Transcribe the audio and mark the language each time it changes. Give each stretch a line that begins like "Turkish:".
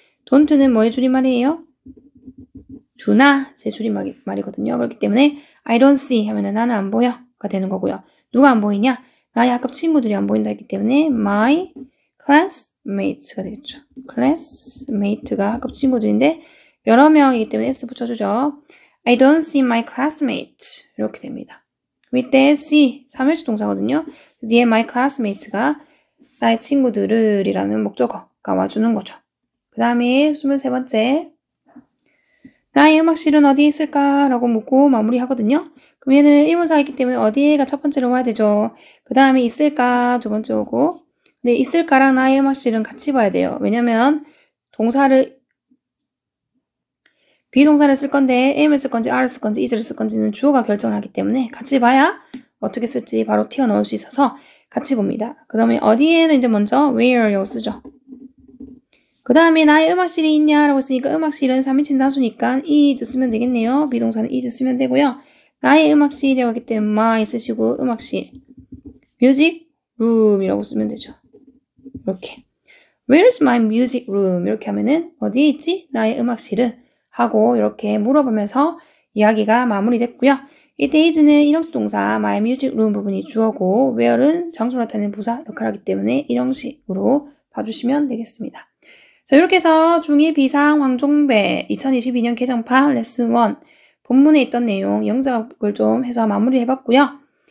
Korean: don't는 뭐의 줄임말이에요? do not의 줄임말이거든요. 그렇기 때문에
English: I don't see
Korean: 하면은 나는 안 보여가 되는 거고요. 누가 안 보이냐? 나의 학급 친구들이 안 보인다 했기 때문에
English: my classmates
Korean: 가 되겠죠. classmate가 학급 친구들인데 여러 명이기 때문에 S 붙여주죠.
English: I don't see my classmates
Korean: 이렇게 됩니다. 이때 see, 삼형식 동사거든요. 뒤에
English: my classmates
Korean: 가 나의 친구들을 이라는 목적어가 와주는 거죠. 그 다음에 23번째 나의 음악실은 어디에 있을까? 라고 묻고 마무리하거든요. 그럼 얘는 의문사이기 때문에 어디에가 첫 번째로 와야 되죠. 그 다음에 있을까? 두 번째 오고 근데 있을까랑 나의 음악실은 같이 봐야 돼요. 왜냐면 동사를 비동사를 쓸 건데 am을 쓸 건지 are를 쓸 건지 is를 쓸 건지는 주어가 결정을 하기 때문에 같이 봐야 어떻게 쓸지 바로 튀어나올 수 있어서 같이 봅니다. 그 다음에 어디에는 이제 먼저 where라고 쓰죠. 그 다음에 나의 음악실이 있냐라고 했으니까 음악실은 3인칭 다수니까 is 쓰면 되겠네요. 비동사는 is 쓰면 되고요. 나의 음악실이라고 하기 때문에 my 쓰시고 음악실
English: music room
Korean: 이라고 쓰면 되죠. 이렇게
English: Where's my music room?
Korean: 이렇게 하면은 어디에 있지? 나의 음악실은 하고 이렇게 물어보면서 이야기가 마무리됐고요. 이때 is는 일형식 동사
English: my music room
Korean: 부분이 주어고 where는 장소 나타내는 부사 역할을 하기 때문에 일형식으로 봐주시면 되겠습니다. 자, 이렇게 해서 중2 비상 황종배 2022년 개정판 레슨 1 본문에 있던 내용 영작을 좀 해서 마무리해봤고요.